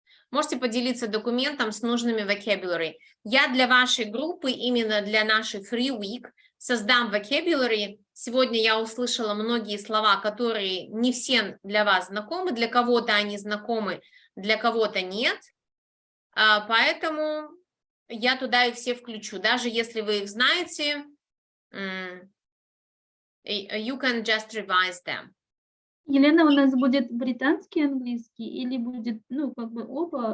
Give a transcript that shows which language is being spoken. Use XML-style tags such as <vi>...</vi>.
<ru>Можете поделиться документом с нужными vocabulary. Я для вашей группы, именно для нашей Free Week, создам vocabulary. Сегодня я услышала многие слова, которые не все для вас знакомы. Для кого-то они знакомы, для кого-то нет. Поэтому я туда их все включу. Даже если вы их знаете,</ru> <en>you can just revise them.</en> <ru>Елена, у нас будет британский английский или будет, ну, как бы оба?</ru>